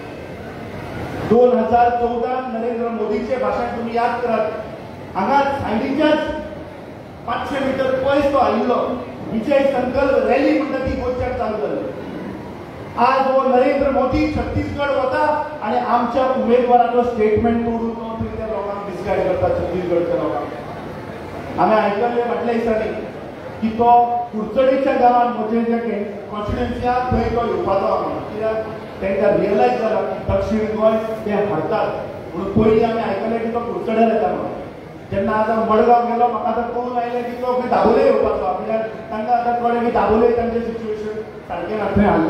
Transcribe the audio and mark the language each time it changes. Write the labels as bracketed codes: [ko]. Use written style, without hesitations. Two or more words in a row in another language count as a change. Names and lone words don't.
[kok] 2014 नरेंद्र मोदीचे भाशण तुम्ही याद करात. हांगा सायडीच्याच 500 मीटर पयस तो आयिल्लो विजय संकल्प रॅली म्हणटा ती गोंयच्यान चालू जाली. [mr] आज हो नरेंद्र मोदी छत्तीसगड होता आणि आमच्या उमेदवाराचं स्टेटमेंट तोडून त्या लोकांना डिस्गाईड करतात छत्तीसगडच्या लोकांना. [kok] आम्ही ऐकले म्हटल्या दिसांनी की तो कुडचडेच्या गावात म्हणजे जे कॉन्स्टिट्युन्सी थंय तो येवपाचो कित्याक तांकां रियलायज जाला की दक्षिण गोंय ते हारतात म्हणून पयलीं आमी आयकलें की तो कुडचड्यार येता म्हणून. जेन्ना आतां मडगांव गेलो म्हाका आतां कळून आयलें की तो खंय दाबोळे येवपाचो कित्याक तांकां आतां कळ्ळें की दाबोळे तांचें सिच्युएशन सारकें ना थंय हारला.